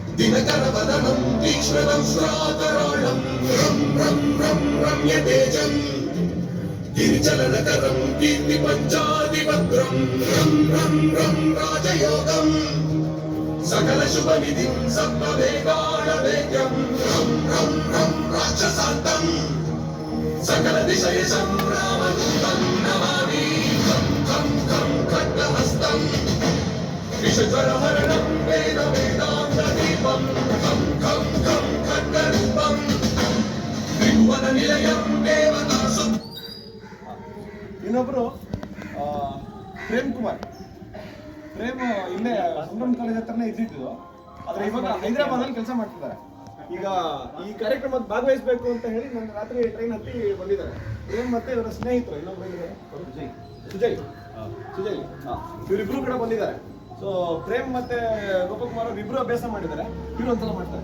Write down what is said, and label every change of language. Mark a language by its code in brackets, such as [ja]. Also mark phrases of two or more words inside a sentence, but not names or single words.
[sa] दिनकरवदनं तीक्ष्णं श्राकराळं रं रं रं रम्यतेजं गिरिचलनकरं कीर्तिपञ्चादिभद्रं रं रं रं राजयोगं सकलशुभनिधिं सप्तवेगाणवेद्यं रं रं रं राक्षसान्तं सकलदिशयशं रामदूतं नमामि खं खं खं खड्गहस्तं विषज्वरहरणं वेदवेदान्तदीपं खं खं खं खड्गरूपं त्रिभुवननिलयं देवतासु [kn] ಇನ್ನೊಬ್ರು ಪ್ರೇಮ್ ಕುಮಾರ್. ಪ್ರೇಮ್ ಇಲ್ಲೇ ಸಂಭ್ರಮ್ ಕಾಲೇಜ್ ಹತ್ರನೇ ಇದ್ದಿದ್ದು, ಆದ್ರೆ ಇವಾಗ ಹೈದರಾಬಾದಲ್ಲಿ ಕೆಲಸ ಮಾಡ್ತಿದ್ದಾರೆ. ಈಗ ಈ ಕಾರ್ಯಕ್ರಮಕ್ಕೆ ಭಾಗವಹಿಸಬೇಕು ಅಂತ ಹೇಳಿ ನನ್ನ ರಾತ್ರಿ ಟ್ರೈನ್ ಹತ್ತಿ ಬಂದಿದ್ದಾರೆ. ಪ್ರೇಮ್ ಮತ್ತೆ ಇವರ ಸ್ನೇಹಿತರು ಇನ್ನೊಬ್ರು ಇದ್ದಾರೆ, ಸುಜಯ್ ಇವರಿಬ್ರು ಕೂಡ ಬಂದಿದ್ದಾರೆ. ಸೊ ಪ್ರೇಮ್ ಮತ್ತೆ ಗೋಪಕುಮಾರ್ ಅವ್ರು ಇಬ್ರು ಅಭ್ಯಾಸ ಮಾಡಿದ್ದಾರೆ, ಇವ್ರು ಒಂದ್ಸಲ ಮಾಡ್ತಾರೆ.